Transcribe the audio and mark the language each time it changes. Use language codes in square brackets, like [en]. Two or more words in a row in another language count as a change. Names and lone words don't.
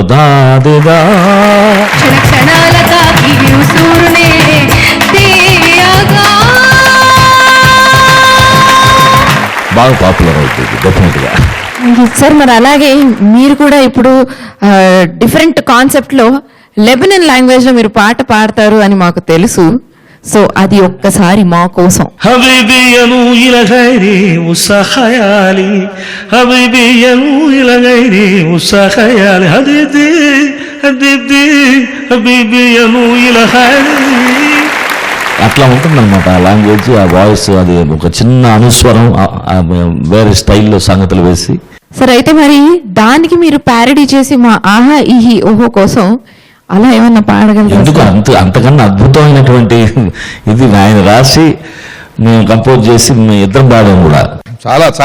[te] దాదేదా బాగా పాపులర్ అవుతుంది డెఫినెట్గా. సార్ మరి అలాగే మీరు కూడా ఇప్పుడు [en] different concept [te] లో [en] Lebanon language [te] లో మీరు పాట పాడతారు అని మాకు తెలుసు. సో అది ఒక్కసారి మా కోసం. [ar] حبيبي إلى غيري وسخيالي حبيبي إلى غيري وسخيالي حبيبي حبيبي حبيبي إلى غيري. [te] అట్లా ఉంటుందన్నమాట ఆ లాంగ్వేజ్, ఆ వాయిస్. అది ఒక చిన్న అనుస్వరం వేరే స్టైల్లో సంగతులు వేసి. సరే, అయితే మరి దానికి మీరు ప్యారడీ చేసి మా ఆహా ఈహి ఓహో కోసం అలా ఏమన్నా పాడగలరు? ఎందుకు అంతకన్నా అద్భుతమైనటువంటి ఇది ఆయన రాసి మేము కంపోజ్ చేసి మేము ఇద్దరం పాడాం కూడా.